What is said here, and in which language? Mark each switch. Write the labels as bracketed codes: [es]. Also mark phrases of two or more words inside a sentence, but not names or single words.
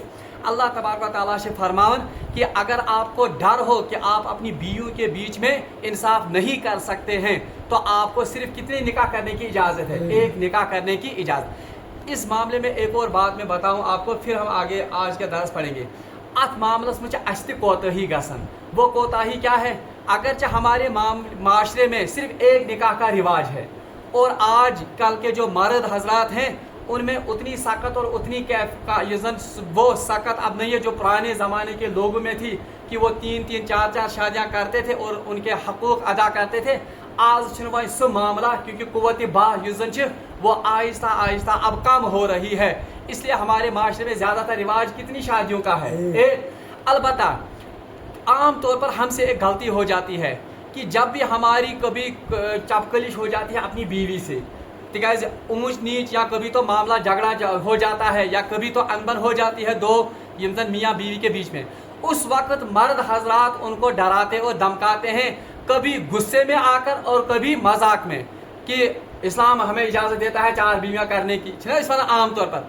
[ur] اللہ تبارک و تعالیٰ سے فرمان کہ اگر آپ کو ڈر ہو کہ آپ اپنی بیویوں کے بیچ میں انصاف نہیں کر سکتے ہیں تو آپ کو صرف کتنے نکاح کرنے کی اجازت ہے؟ ایک نکاح کرنے کی اجازت. اس معاملے میں ایک اور بات میں بتاؤں آپ کو، پھر ہم آگے آج کا درس پڑھیں گے. [ks] ات معاملس میں اسہ کوتاہی گژھان. [ur] وہ کوتاہی کیا ہے؟ اگرچہ ہمارے معاشرے میں صرف ایک نکاح کا رواج ہے اور آج کل کے جو مرد حضرات ہیں ان میں اتنی سخت اور اتنی وہ سخت اب نہیں ہے جو پرانے زمانے کے لوگوں میں تھی کہ وہ 3 3 4 4 شادیاں کرتے تھے اور ان کے حقوق ادا کرتے تھے. [ks] آج چھنہ سہ معاملہ [ur] کیونکہ قوت باہ وہ آہستہ آہستہ اب کم ہو رہی ہے. اس لیے ہمارے معاشرے میں زیادہ تر رواج کتنی شادیوں کا ہے. البتہ عام طور پر ہم سے ایک غلطی ہو جاتی ہے کہ جب بھی ہماری کبھی چپکلش ہو جاتی ہے اپنی بیوی سے، تکیاز اونچ نیچ یا کبھی تو معاملہ جھگڑا ہو جاتا ہے یا کبھی تو انبن ہو جاتی ہے دو میاں بیوی کے بیچ میں، اس وقت مرد حضرات ان کو ڈراتے اور دھمکاتے ہیں، کبھی غصے میں آ کر اور کبھی مذاق میں، کہ اسلام ہمیں اجازت دیتا ہے 4 بیویاں کرنے کی اس وقت عام طور پر.